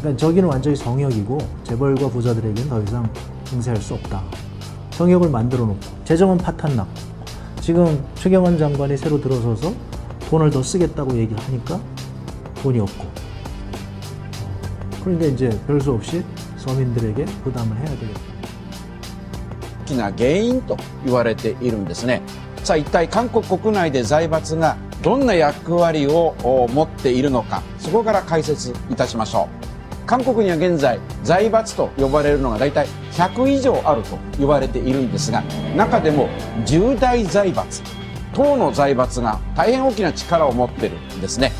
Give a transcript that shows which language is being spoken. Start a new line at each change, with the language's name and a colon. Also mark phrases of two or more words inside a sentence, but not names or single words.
Korean: 그러니까 저기는 완전히 성역이고 재벌과 부자들에게는 더 이상 행세할 수 없다. 성역을 만들어 놓고 재정은 파탄 났고 지금 최경환 장관이 새로 들어서서 돈을 더 쓰겠다고 얘기를 하니까 돈이 없고 그런데 이제 별 수 없이 서민들에게 부담을 해야 되겠다.
Japanese: 大きな原因と言われているんですね。さあ一体韓国国内で財閥がどんな役割を持っているのか、そこから解説いたしましょう。韓国には現在財閥と呼ばれるのが大体100以上あると言われているんですが、中でも10大財閥、党の財閥が大変大きな力を持っているんですね。